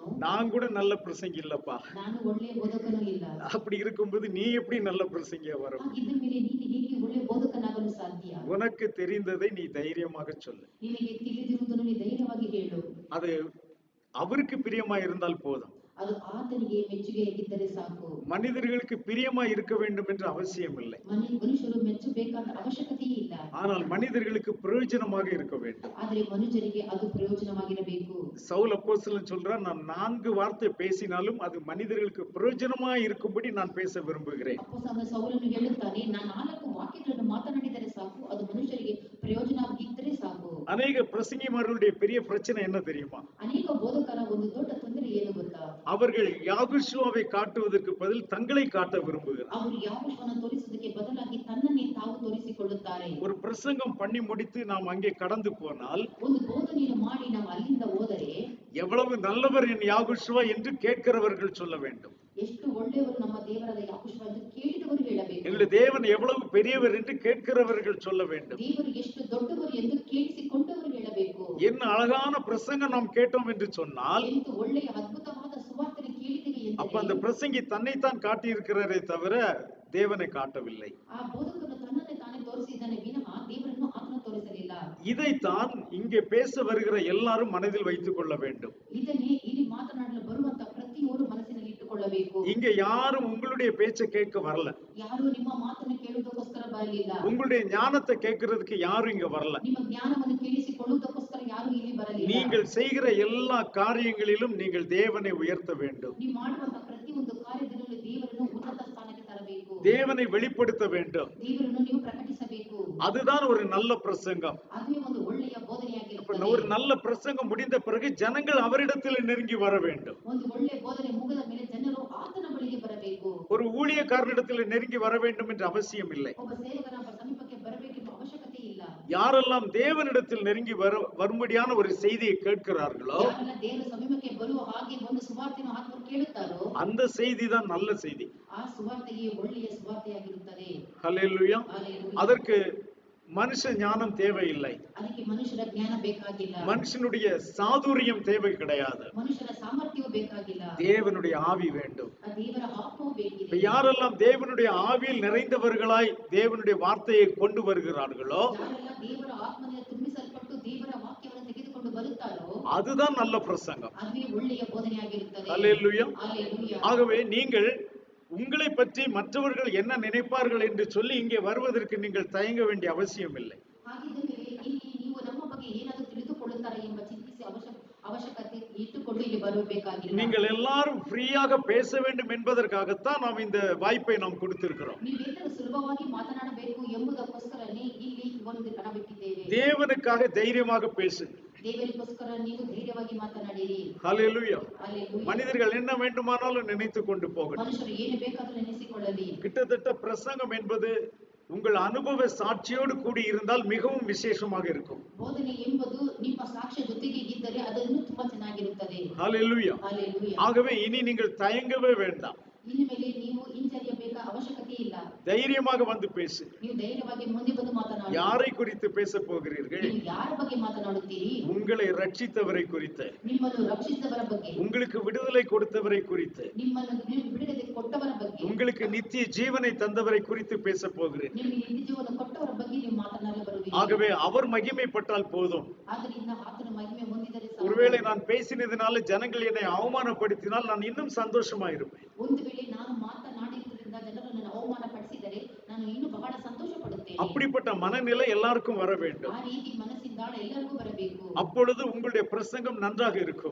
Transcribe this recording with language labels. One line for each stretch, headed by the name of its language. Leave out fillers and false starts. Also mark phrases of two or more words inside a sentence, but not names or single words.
Tamil: நான் கூட நல்ல பிரசங்கி இல்லப்பா,
Kannada: ನಾನು ಒಳ್ಳೆಯ ಬೋಧಕನೂ ಇಲ್ಲ.
Tamil: அப்படி இருக்கும்போது நீ எப்படி நல்ல பிரசங்கியா வர?
Kannada: ಹಾಗಿದ್ದ ಮೇಲೆ ನೀನು ಹೇಗೆ ಒಳ್ಳೆಯ ಬೋಧಕನಾಗಲು ಸಾಧ್ಯ?
Tamil: உனக்கு தெரிந்ததை நீ தைரியமாக சொல்லு.
Kannada: ನಿನಗೆ ತಿಳಿದಿರುವುದನ್ನು ನೀ ಧೈರ್ಯವಾಗಿ ಹೇಳು.
Tamil: அது அவருக்கு பிரியமா இருந்தால் போதும்.
Kannada: ಅದು ಆತನಿಗೆ ಮೆಚ್ಚುಗೆಯಾಗಿದ್ದರೆ ಸಾಕು.
Tamil: மனிதர்களுக்கு பிரியமா இருக்க வேண்டும் என்று அவசியம் இல்லை.
Kannada: ಮನುಷ್ಯರು ಮೆಚ್ಚಬೇಕಾದ ಅವಶ್ಯಕತೆಯೇ ಇಲ್ಲ.
Tamil: ஆனால் மனிதர்களுக்கு பிரயோஜனமாக இருக்க வேண்டும்.
Kannada: ಆದರೆ ಮನುಷ್ಯರಿಗೆ ಅದು ಪ್ರಯೋಜನವಾಗಿರಬೇಕು.
Tamil: சவுல் அப்போஸ்தலன் சொல்றான், நான் 4 வார்த்தை பேசினாலும் அது மனிதர்களுக்கு பிரயோஜனமா இருக்கும்படி நான் பேச விரும்புகிறேன்.
Kannada: ಅಪೊಸ್ತಲನಾದ ಸೌಲನು ಹೇಳುತ್ತಾನೆ, ನಾನು 4 ವಾಕ್ಯಗಳನ್ನು ಮಾತನಾಡಿದರೆ ಸಾಕು, ಅದು ಮನುಷ್ಯರಿಗೆ ಪ್ರಯೋಜನವಾಗಿದ್ದರೆ ಸಾಕು.
Tamil: அநேக பிரசங்கிமார்களுடைய பெரிய பிரச்சனை என்ன தெரியுமா?
Kannada: ಅನೇಕ ಬೋಧಕರ ಒಂದು ದೊಡ್ಡ ತೊಂದರೆ ಏನು ಗೊತ್ತಾ?
Tamil: அவர்கள் யாகுஷுவை காட்டுவதற்கு பதில் தங்களை காட்ட விரும்புகிறார்.
Kannada: ಅವರು ಯಾಕೋಬನ ತೋರಿಸುವುದಕ್ಕೆ ಬದಲಾಗಿ ತನ್ನನ್ನೇ ತಾವು ತೋರಿಸಿಕೊಳ್ಳುತ್ತಾರೆ.
Tamil: ஒரு பிரசங்கம் பண்ணி முடித்து நாம் அங்கே கடந்து போனால்,
Kannada: ಒಂದು ಬೋಧನೆಯನ್ನು ಮಾಡಿ ನಾವು ಅಲ್ಲಿಂದ ಹೋದರೆ,
Tamil: எவ்வளவு நல்லவர் என் யாகுஷுவா என்று கேட்கிறவர்கள் சொல்ல வேண்டும்.
Kannada: ಎಷ್ಟು ಒಳ್ಳೆಯವರು ನಮ್ಮ ದೇವರಾದ ಯಾಕೋಬ ಎಂದು ಕೇಳಿದವರು ಹೇಳಬೇಕು.
Tamil: எங்களுடைய தேவன் எவ்வளவு பெரியவர் என்று கேட்கிறவர்கள் சொல்ல வேண்டும்.
Kannada: ದೇವರು ಎಷ್ಟು ದೊಡ್ಡವರು ಎಂದು ಕೇಳಿಸಿಕೊಂಡವರು ಹೇಳಬೇಕು.
Tamil: என்ன அழகான பிரசங்கம் நாம் கேட்டோம் என்று சொன்னால்,
Kannada: ಎಷ್ಟು ಒಳ್ಳೆಯ ಅದ್ಭುತವಾದ ಸುವಾರ್ತೆಯನ್ನು ಕೇಳಿದೆವು
Tamil: அப்ப அந்த
Kannada: ಹೇಳಿದರೆ
Tamil: பிரசங்கி தன்னைத்தான் காட்டி இருக்கிறாரே தவிர தேவனை காட்டவில்லை.
Kannada: ಆ ಬೋಧಕನು ತನ್ನನ್ನೇ ತಾನೇ ತೋರಿಸಿದ್ದಾನೆ ವಿನಃ ದೇವರನ್ನು ಆತನು ತೋರಿಸಲಿಲ್ಲ.
Tamil: இதைத்தான் இங்கே பேச வருகிற எல்லாரும் மனதில் வைத்துக் கொள்ள வேண்டும்.
Kannada: ಇದನ್ನೇ ಇಲ್ಲಿ ಮಾತನಾಡಲು ಬರುವಂತ ಪ್ರತಿಯೊಬ್ಬರು ಮನಸ್ಸಿನಲ್ಲಿ ಇಟ್ಟುಕೊಳ್ಳಬೇಕು.
Tamil: இங்க யாரும் உங்களுடைய பேச்சை கேட்க வரல.
Kannada: ಯಾರು ನಿಮ್ಮ ಮಾತನ್ನು ಕೇಳುವುದಕ್ಕೋಸ್ಕರ ಬರಲಿಲ್ಲ.
Tamil: உங்களுடைய ஞானத்தை கேட்கறதுக்கு யாரும் இங்க வரல.
Kannada: ನಿಮ್ಮ ಜ್ಞಾನವನ್ನು ಕೇಳಿಸಿಕೊಳ್ಳುವುದಕ್ಕೋಸ್ಕರ ಯಾರು ಇಲ್ಲಿ ಬರಲಿಲ್ಲ.
Tamil: நீங்கள் செய்கிற எல்லா காரியங்களிலும் நீங்கள் தேவனை உயர்த்த வேண்டும்.
Kannada: ನೀವು ಮಾಡುವಂತ ಪ್ರತಿಯೊಂದು ಕಾರ್ಯದಲ್ಲೂ ದೇವರನ್ನು ಉನ್ನತ ಸ್ಥಾನಕ್ಕೆ ತರಬೇಕು.
Tamil: தேவனை வெளிப்படுத்த வேண்டும்.
Kannada: ದೇವರನ್ನು ನೀವು ಪ್ರಕಟಿಸಬೇಕು.
Tamil: அதுதான் ஒரு நல்ல பிரசங்கம்.
Kannada: ಅದುವೇ ಒಂದು ಒಳ್ಳೆಯ ಬೋಧನೆಯಾಗಿರುತ್ತದೆ.
Tamil: ஒரு நல்ல பிரசங்கம் முடிந்த பிறகு ஜனங்கள் அவரிடத்தில் நெருங்கி வர வேண்டும்.
Kannada: ಒಂದು ಒಳ್ಳೆಯ ಬೋಧನೆ ಮುಗಿದ ಮೇಲೆ ಜನರು ಆತನ ಬಳಿಗೆ ಬರಬೇಕು.
Tamil: ஒரு ஊழியக்காரனிடத்தில் நெருங்கி வர வேண்டும் என்ற அவசியம் இல்லை.
Kannada: ಒಬ್ಬ ಸೇವಕನ ಸಮೀಪಕ್ಕೆ ಬರಬೇಕೆಂಬ ಅವಶ್ಯಕತೆ ಇಲ್ಲ.
Tamil: யாரெல்லாம் தேவனிடத்தில் நெருங்கி வரும்படியான ஒரு செய்தியை கேட்கிறார்களோ,
Kannada: ಯಾರೆಲ್ಲ ದೇವರ ಸಮೀಪಕ್ಕೆ ಬರುವ ಹಾಗೆ ಒಂದು ಸುವಾರ್ತೆಯನ್ನು ಆತನು ಕೇಳುತ್ತಾರೋ
Tamil: அந்த செய்தி தான் நல்ல செய்தி.
Kannada: ಆ ಸುವಾರ್ತೆಯೇ ಒಳ್ಳೆಯ ಸುವಾರ್ತೆಯಾಗಿರುತ್ತದೆ.
Tamil: ஹல்லேலூயா.
Kannada: ஹல்லேலூயா.
Tamil: அதற்கு மனுஷ ஞானம் தேவையில்லை.
Kannada: ಅದಕ್ಕೆ ಮನುಷ್ಯರ ಜ್ಞಾನ ಬೇಕಾಗಿಲ್ಲ.
Tamil: மனுஷனுடைய சாதுரியம் தேவை கிடையாது.
Kannada: ಮನುಷ್ಯರ ಸಾಮರ್ಥ್ಯವೂ ಬೇಕಾಗಿಲ್ಲ.
Tamil: தேவனுடைய ஆவி வேண்டும்.
Kannada: ಆ ದೇವರ ಆತ್ಮವೂ ಬೇಕಿದೆ.
Tamil: இப்ப யாரெல்லாம் தேவனுடைய ஆவியில் நிறைந்தவர்களாய் தேவனுடைய வார்த்தையை கொண்டு வருகிறார்களோ,
Kannada: ಯಾರೆಲ್ಲ ದೇವರ ಆತ್ಮದಿಂದ ತುಂಬಿಸಲ್ಪಟ್ಟು ದೇವರ ವಾಕ್ಯವನ್ನು ತೆಗೆದುಕೊಂಡು ಬರುತ್ತಾರೋ
Tamil: அதுதான் நல்ல பிரசங்கம்.
Kannada: ಅದುವೇ ಒಳ್ಳೆಯ ಬೋಧನೆಯಾಗಿರುತ್ತದೆ.
Tamil: ஹல்லேலூயா.
Kannada: ஹல்லேலூயா.
Tamil: ஆகவே நீங்கள் உங்களை பற்றி மற்றவர்கள் என்ன நினைப்பார்கள் என்று சொல்லி இங்கே வருவதற்கு நீங்கள் தயங்க வேண்டிய அவசியம் இல்லை.
Kannada: ಹಾಗಿದ್ದರೆ ಇಲ್ಲಿ ನೀವು ನಮ್ಮ ಬಗ್ಗೆ ಏನಾದರೂ ತಿಳಿದುಕೊಳ್ಳುತ್ತಾರೆ ಎಂಬ ಚಿಂತಿಸಿ ಅವಶ್ಯಕತೆ ಇಟ್ಟುಕೊಂಡು ಇಲ್ಲಿ ಬರಬೇಕಾಗಿಲ್ಲ.
Tamil: நீங்கள் எல்லாரும் ஃப்ரீயாக பேச வேண்டும் என்பதற்காகத்தான் நாம் இந்த வாய்ப்பை நாம் கொடுத்திருக்கிறோம்.
Kannada: ನೀವೆಲ್ಲರೂ ಸುಲಭವಾಗಿ ಮಾತನಾಡಬೇಕು ಎಂಬುದಕ್ಕೋಸ್ಕರನೇ ಇಲ್ಲಿ ಒಂದು ಕಣ ಬಿಟ್ಟಿದ್ದೇವೆ.
Tamil: தேவனுக்காக தைரியமாக பேசுங்கள்.
Kannada: ದೇವರಿಗೋಸ್ಕರ ನೀವು ಧೈರ್ಯವಾಗಿ ಮಾತನಾಡಿರಿ.
Tamil: ஹல்லேலூயா.
Kannada: ஹல்லேலூயா.
Tamil: மனிதர்கள் என்ன வேண்டுமானாலும் நினைத்து கொண்டு போகட்டும்.
Kannada: ಮನುಷ್ಯರು ಏನು ಬೇಕಾದರೂ ನೆನೆಸಿಕೊಳ್ಳಲಿ.
Tamil: கிட்டத்தட்ட பிரசங்கம் என்பது உங்கள் அனுபவ சாட்சியோடு கூடி இருந்தால் மிகவும் விசேஷமாக இருக்கும்.
Kannada: ಬೋಧನೆ ಎಂಬುದು ನಿಮ್ಮ ಸಾಕ್ಷ್ಯ ಜೊತೆಗೆ ಇದ್ದರೆ ಅದನ್ನು ತುಂಬಾ ಚೆನ್ನಾಗಿರುತ್ತದೆ.
Tamil: ஹல்லேலூயா.
Kannada: ஹல்லேலூயா.
Tamil: ஆகவே இனி நீங்கள் தயங்கவே வேண்டாம்.
Kannada: ಇನ್ನು ಮೇಲೆ ನೀವು ಹಿಂಜರಿಯಬೇಕ ಅವಶ್ಯಕತೆ ಇಲ್ಲ.
Tamil: தைரியமாக வந்து பேசு.
Kannada: ನೀವು ಧೈರ್ಯವಾಗಿ ಮುಂದೆ ಬಂದು ಮಾತನಾಡಿ.
Tamil: யாரை குறித்து பேச போகிறீர்கள்?
Kannada: ನೀವು ಯಾರ ಬಗ್ಗೆ ಮಾತನಾಡುತ್ತೀರಿ?
Tamil: உங்களை ரட்சித்தவரை குறித்து,
Kannada: ನಿಮ್ಮನ್ನು ರಕ್ಷಿಸಿದವರ ಬಗ್ಗೆ,
Tamil: உங்களுக்கு விடுதலை கொடுத்தவரை குறித்து,
Kannada: ನಿಮ್ಮನ್ನು ಬಿಡುಗಡೆ ಕೊಟ್ಟವರ ಬಗ್ಗೆ,
Tamil: உங்களுக்கு நித்திய ஜீவனை தந்தவரை குறித்து பேச போகிறேன்.
Kannada: ನಿಮಗೆ ನಿತ್ಯ ಜೀವನ ಕೊಟ್ಟವರ ಬಗ್ಗೆ ನೀವು ಮಾತನಾಡಲು ಬರುವಿರಿ.
Tamil: ஆகவே அவர் மகிமைப்பட்டால் போதும்.
Kannada: ಆದ್ದರಿಂದ ಆತನ ಮಹಿಮೆ ಹೊಂದಿದರೆ ಸಾಕು.
Tamil: ஒருவேளை நான் பேசினதினால ஜனங்கள் என்னை அவமானப்படுத்தினால் நான் இன்னும் சந்தோஷமா இருப்பேன்.
Kannada: ಒಂದು ವೇಳೆ ನಾನು ಮಾತನಾಡಿದ್ದರಿಂದ ಜನರು ನನ್ನ ಅವಮಾನ ಪಡಿಸಿದರೆ ನಾನು ಇನ್ನೂ ಬಹಳ ಸಂತೋಷ ಪಡುತ್ತೇನೆ.
Tamil: அப்படிப்பட்ட மனநிலை எல்லாருக்கும் வர வேண்டும்.
Kannada: ಆ ರೀತಿ ಮನಸ್ಸಿಂದ ಎಲ್ಲರಿಗೂ ಬರಬೇಕು.
Tamil: அப்பொழுது உங்களுடைய பிரசங்கம் நன்றாக இருக்கும்.